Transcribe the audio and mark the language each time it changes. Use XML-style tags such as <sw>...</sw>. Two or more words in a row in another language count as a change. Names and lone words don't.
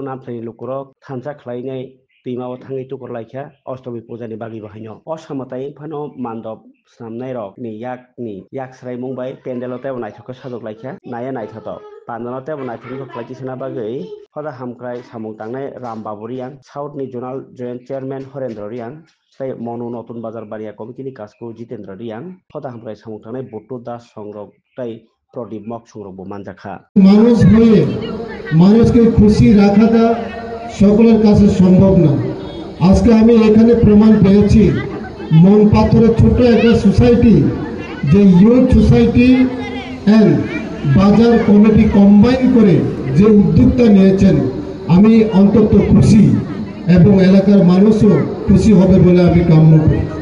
<brx>नामथायनि लुकुरक थानसा खलायनाय दैमाव थाङै तुकुर लाइखा अष्टमी पूजानि बागि बाहायनो असामताय फानो मान्दब स्नामनाय रक नि याकस्राय मुंबाय पेन्डेलताय नायथक साजक लाइखा नाया नायथत पान्दानताय नायथकनि खलायथिसना बागै हदा हामख्राय सामुं तांनाय राम बाबुरियान साउथनि</brx> <en>zonal joint chairman</en> <brx>हरेन्द्र रियान तै मनो नतुन बाजार बारिया कमिटिनि कासको जितेन्द्र रियान हदा हामख्राय सामुं तांनाय बट्टू दास संरक तै प्रदीप मक संरकबो मानजाखा</brx> <bn>মানুষ হয়ে মানুষকে খুশি রাখাটা সকলের কাছে সম্ভব না। আজকে আমি এখানে প্রমাণ পেয়েছি মন পাথরের ছোট একটা সোসাইটি যে</bn> <en>youth society and bazaar committee combine</en> <bn>করে যে উদ্যোগটা নিয়েছেন আমি অন্তত খুশি এবং এলাকার মানুষও খুশি হবে বলে আমি কাম্য করি।</bn>